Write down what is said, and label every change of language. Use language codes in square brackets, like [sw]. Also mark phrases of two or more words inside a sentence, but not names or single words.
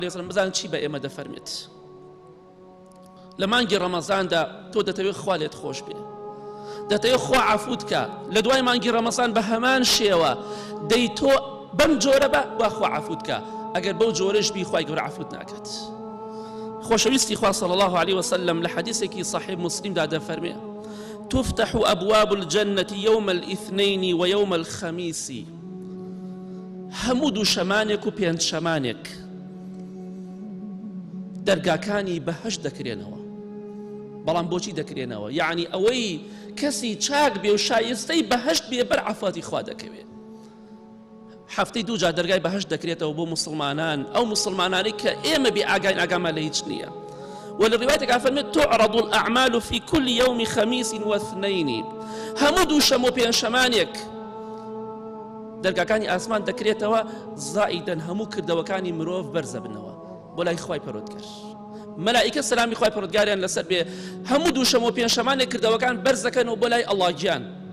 [ckb] بزانن چی بە ئێمە دەفەرمێت لە مانگی ڕەمەزاندا تۆ دەتەوێت خوا لێت خۆش بێ، دەتەوێت خوا عەفوت کە لە دوای مانگی ڕەمەزان بە هەمان شێوە دەی تۆ بەم جۆرە بە وا خوا عەفوت کە، ئەگەر بەو جۆرەش بی خوای گەورە عەفوت ناکات. خۆشەویستی خوا [ar] صلی الله عليه وسلم [ckb] لە حەدیثێکی صحیح مسلمدا دەفەرمێ [ar] تفتح أبواب الجنة يوم الاثنين ويوم الخميس. [ckb] هەموو دووشەمانێک و پێنجشەمانێک دەرگاکانی بەهەشت دەکرێنەوە. بەڵام بۆچی دەکرێنەوە؟ یعنی ئەوەی کەسی چاک بێ و شایستەی بەهەشت بێ بەر عەفاتی خوا دەکەوێت. هەفتەی دوو جار دەرگای بەهەشت دەکرێتەوە بۆ مسلمانان، ئەو مسلمانانی کە ئێمە بێ ئاگاین ئاگامان لە هیچ نییە. [ar] وللرواية فەرمێت تعرض الأعمال في كل يوم خميس واثنين. [ckb] هەموو دووشەمە و پێنجشەمانێک دەرگاکانی ئاسمان دەکرێتەوە زائیدەن هەموو کردەوەکانی مرۆڤ بەرزە بنەوە بۆ لای خوای پەروەردگار. مەلائیکە سەلامی خوای پەروەردگاریان لەسەر بێ هەموو دووشەمە و پێنجشەمانێک کردەوەکان بەرز دەکەنەوە بۆ لای ئەڵڵا گیان.